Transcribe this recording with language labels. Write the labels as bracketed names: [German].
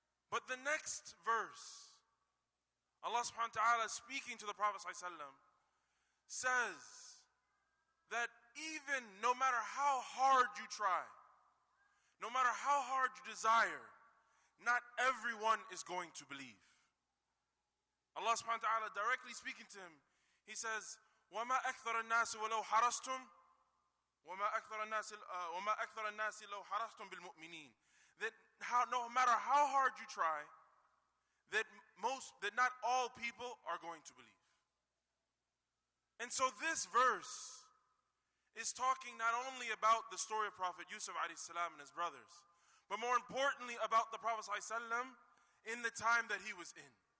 [English] But the next verse, Allah subhanahu wa ta'ala speaking to the Prophet sallallahu alaihi wasallam says that even no matter how hard you try, no matter how hard you desire, not everyone is going to believe. [Arabic] Allah subhanahu wa ta'ala directly speaking to him, he says, وَمَا أَكْثَرَ النَّاسِ وَلَوْ حَرَصْتُمْ وَمَا أَكْثَرَ النَّاسِ لَوْ حَرَصْتُمْ بِالْمُؤْمِنِينَ. [English] That no matter how hard you try, that not all people are going to believe. And so this verse is talking not only about the story of Prophet Yusuf alayhi salam and his brothers, but more importantly about the Prophet sallallahu alaihi wasallam in the time that he was in.